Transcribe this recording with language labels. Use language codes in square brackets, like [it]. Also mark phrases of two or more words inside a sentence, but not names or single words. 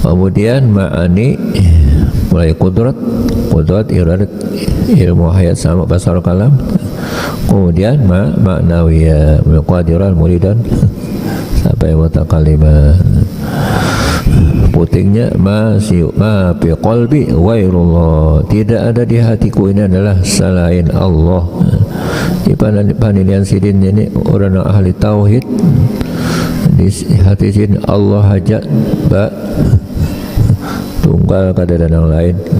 [id] Kemudian ma'ani mulai [ar] qudrat iradat ilmu hayat sama basar kalam. [id] Kemudian ma'nawiyah [ar] qadiran muridan [id] sampai mutakalimah. Putingnya [ar] ma fi qalbi ghairullah, [id] tidak ada di hatiku ini adalah selain Allah. [bjn] Di panilian sidin ini orang ahli tauhid, di hati sidin Allah hajat ba tunggal kada ada yang lain.